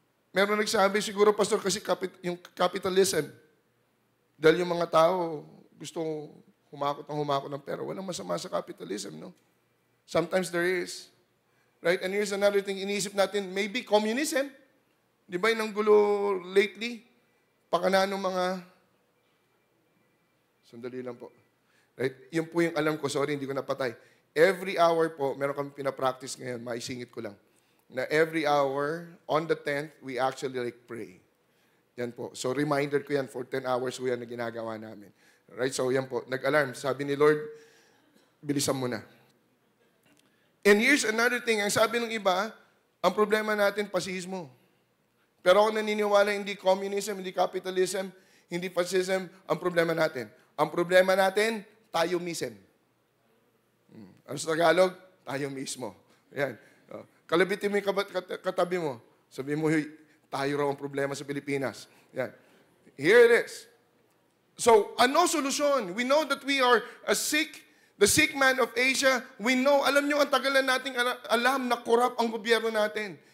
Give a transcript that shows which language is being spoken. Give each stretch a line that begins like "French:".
Filipino: Meron nagsabi, siguro, Pastor, kasi yung capitalism. Dahil yung mga tao gusto humakot ng pera. Walang masama sa capitalism, no?
English: Sometimes there is. Right? And here's another thing,
Filipino: iniisip natin,
English: maybe communism.
Filipino: Di ba yung gulo lately? Pakana ng mga... Sandali lang po.
English: Right?
Filipino: Yun po yung alam ko.
English: Sorry,
Filipino: hindi ko napatay.
English: Every hour
Filipino: po, meron kami pinapractice ngayon. Maisingit ko lang.
English: Na every hour, on the 10th, we actually pray.
Filipino: Yan po. So reminder ko yan, for 10 hours po yan na ginagawa namin.
English: Right?
Filipino: So yan po. Nag-alarm. Sabi ni Lord, bilisan mo na.
English: And here's another thing.
Filipino: Ang sabi ng iba, ang problema natin, pasismo. Pero ako naniniwala, hindi communism, hindi capitalism, hindi fascism, ang problema natin. Ang problema natin, tayo mismo. Ano sa Tagalog? Tayo mismo. Yan. Kalabitin mo yung katabi mo. Sabi mo, tayo raw ang problema sa Pilipinas.
English: Yan. Here it is. So,
Filipino: ano solusyon?
English: We know that we are the sick man of Asia. We know,
Filipino: alam nyo, ang tagal na nating alam na corrupt ang gobyerno natin.